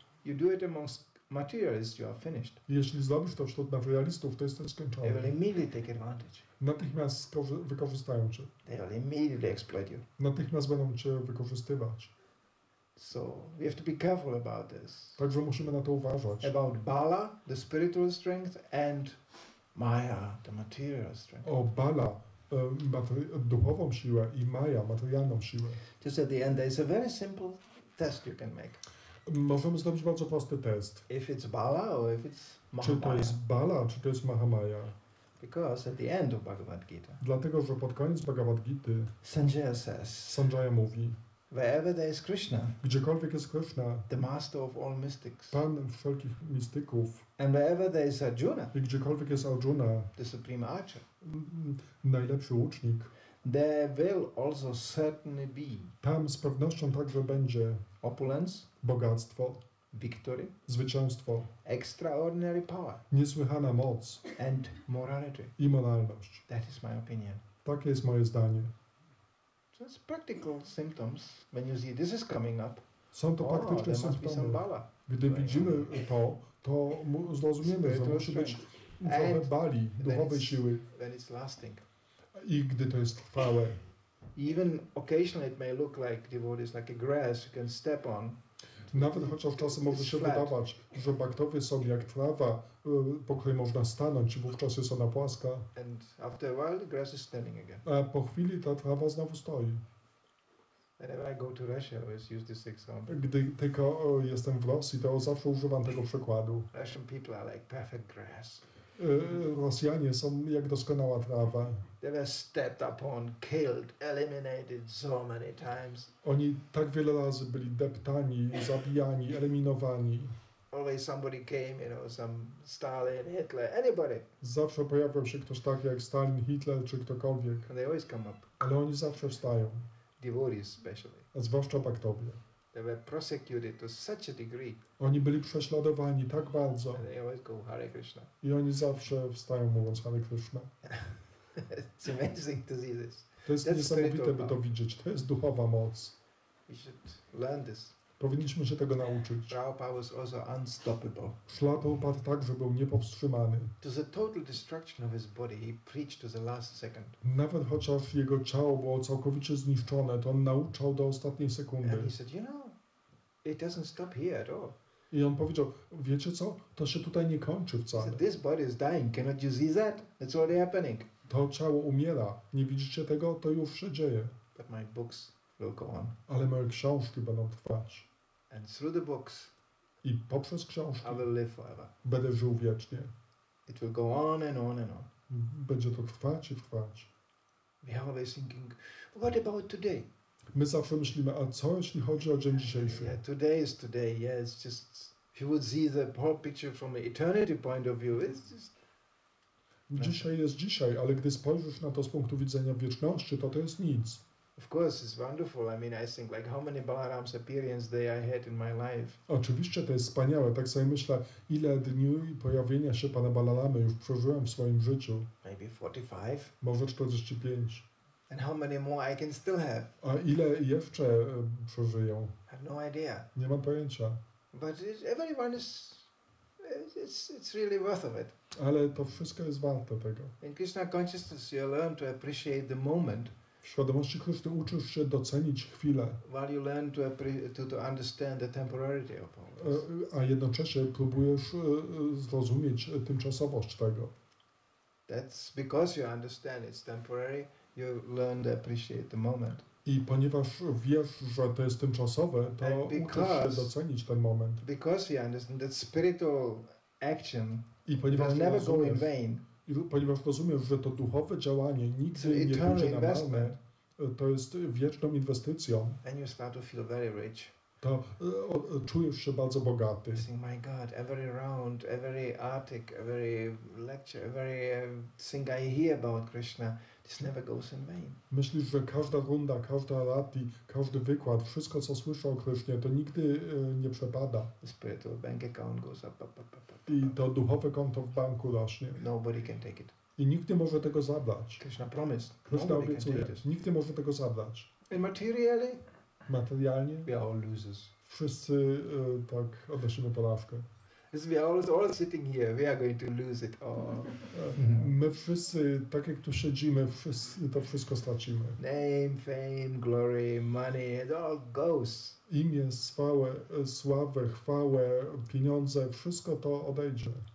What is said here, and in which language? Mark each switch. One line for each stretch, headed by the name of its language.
English: You do it amongst materialists, you are finished.
Polish: Jeśli zrobisz to wśród materialistów, to jesteś
English: They will
Polish: skończony.
English: immediately take advantage.
Polish: Natychmiast wykorzystają cię.
English: They will immediately exploit you.
Polish: Natychmiast będą cię wykorzystywać.
English: So we have to be careful about this.
Polish: Także musimy na to uważać.
English: About Bala, the spiritual strength, and Maya, the material strength.
Polish: O Bala, duchową siłę i Maja, materialną siłę.
English: Just at the end, there is a very simple test you can make.
Polish: Możemy zrobić bardzo prosty test.
English: If it's Bala or if it's
Polish: Czy to
English: Mahamaya.
Polish: jest Bala, czy to jest Mahamaya?
English: Because at the end of Bhagavad Gita,
Polish: Dlatego, że pod koniec Bhagavad Gity
English: Sanjaya says,
Polish: Sanjaya mówi,
English: wherever there is Krishna,
Polish: gdziekolwiek jest Kryszna,
English: the master of all mystics,
Polish: Pan wszelkich mistyków,
English: and wherever there is Arjuna,
Polish: i gdziekolwiek jest Arjuna,
English: the supreme archer,
Polish: najlepszy łucznik,
English: there will also certainly be
Polish: tam z pewnością także będzie
English: opulence,
Polish: bogactwo,
English: victory,
Polish: zwycięstwo,
English: extraordinary power,
Polish: niesłychana moc
English: and morality.
Polish: i moralność.
English: That is my opinion.
Polish: Takie jest moje zdanie.
English: So it's practical symptoms when you see this is coming up.
Polish: Są to
English: Oh,
Polish: praktyczne
English: there must be some
Polish: symptomy.
English: Bala.
Polish: Gdy widzimy to zrozumiemy, że musi być trochę bali, duchowej siły.
English: When it's lasting.
Polish: I gdy to jest trwałe.
English: Even occasionally it may look like devotees like a grass you can step on.
Polish: Nawet chociaż czasem może się wydawać, że baktowie są jak trawa, po której można stanąć i wówczas jest ona płaska,
English: And after a while the grass is standing again.
Polish: a po chwili ta trawa znowu stoi.
English: Whenever I go to Russia, I always use this example.
Polish: Gdy tylko jestem w Rosji, to zawsze używam tego przykładu.
English: Russian people are like perfect grass.
Polish: Rosjanie są jak doskonała trawa.
English: They were stepped upon, killed, eliminated so many times.
Polish: Oni tak wiele razy byli deptani, zabijani, eliminowani.
English: Always somebody came, some Stalin, Hitler, anybody.
Polish: Zawsze pojawiał się ktoś taki jak Stalin, Hitler czy ktokolwiek,
English: And they always come up.
Polish: ale oni zawsze wstają,
English: Devotees especially.
Polish: a zwłaszcza baktowie.
English: They were persecuted to such a degree.
Polish: Oni byli prześladowani tak bardzo
English: And they always go Hare Krishna.
Polish: i oni zawsze wstają mówiąc Hare Kryszna.
English: It's amazing to see this.
Polish: To jest
English: That's
Polish: niesamowite,
English: spiritual
Polish: by to
English: power.
Polish: widzieć. To jest duchowa moc.
English: We should learn this.
Polish: Powinniśmy się tego nauczyć.
English: Prabhupada was also unstoppable.
Polish: Ślad upadł tak, że był niepowstrzymany.
English: To the total destruction of his body, he preached to the last second.
Polish: Nawet chociaż jego ciało było całkowicie zniszczone, to on nauczał do ostatniej sekundy.
English: And he said, it doesn't stop here at all.
Polish: I on powiedział, wiecie co? To się tutaj nie kończy
English: He
Polish: wcale.
English: said, this body is dying. Cannot you see that? That's already happening.
Polish: To ciało umiera. Nie widzicie tego? To już się dzieje.
English: But my books will go on.
Polish: Ale moje książki będą trwać.
English: And through the books,
Polish: I poprzez książki
English: I will live forever.
Polish: będę żył wiecznie.
English: It will go on and on and on.
Polish: Będzie to trwać i trwać.
English: We are always thinking, what about today?
Polish: My zawsze myślimy, a co jeśli chodzi o dzień dzisiejszy?
English: Yeah, today is today. Yeah, it's just, if you would see the whole picture from an eternity point of view, it's just...
Polish: Dzisiaj jest dzisiaj, ale gdy spojrzysz na to z punktu widzenia wieczności, to jest nic.
English: Of course, it's wonderful. I mean, I think like how many Balaram's appearances I had in my life.
Polish: Oczywiście to jest wspaniałe. Tak sobie myślę, ile dni pojawienia się Pana Balaramy już przeżyłem w swoim życiu.
English: Maybe 45.
Polish: Może 45.
English: And how many more I can still have?
Polish: A ile jeszcze przeżyją?
English: I have no idea.
Polish: Nie mam pojęcia.
English: But everyone is, it's really worth of it.
Polish: Ale to wszystko jest warte tego.
English: In Krishna consciousness, you learn to appreciate the moment.
Polish: W świadomości Kryszny uczysz się docenić chwilę,
English: While you learn to understand the temporality of all this.
Polish: a jednocześnie próbujesz zrozumieć tymczasowość tego.
English: That's because you understand it's temporary, you learn to appreciate the moment.
Polish: I ponieważ wiesz, że to jest tymczasowe, to uczysz się docenić ten moment.
English: Because you understand that spiritual action
Polish: I ponieważ
English: never go in vain.
Polish: Ponieważ rozumiesz, że to duchowe działanie nigdy nie pójdzie na marne, to jest wieczną inwestycją,
English: and you start to feel very rich.
Polish: to czujesz się bardzo bogaty.
English: You think, my God, every round, every article, every lecture, every thing I hear about Krishna, this never goes in vain.
Polish: Myślisz, że każda runda, każda rati, każdy wykład, wszystko co słyszę o Krysznie, to nigdy nie przepada.
English: The spiritual bank account goes up.
Polish: I to duchowe konto w banku rośnie.
English: Nobody can take it.
Polish: I nikt nie może tego zabrać.
English: Krishna promised.
Polish: Kryszna
English: Nobody can
Polish: obiecuje.
English: take this.
Polish: Nikt nie może tego zabrać.
English: And materially,
Polish: Materialnie
English: we are all losers.
Polish: wszyscy tak odnosimy porażkę.
English: As we are all sitting here, we are going to lose it all.
Polish: My wszyscy, tak jak tu siedzimy, wszyscy to wszystko stracimy.
English: Name, fame, glory, money, it all goes.
Polish: Imię, sławę, chwałę, pieniądze, wszystko to odejdzie.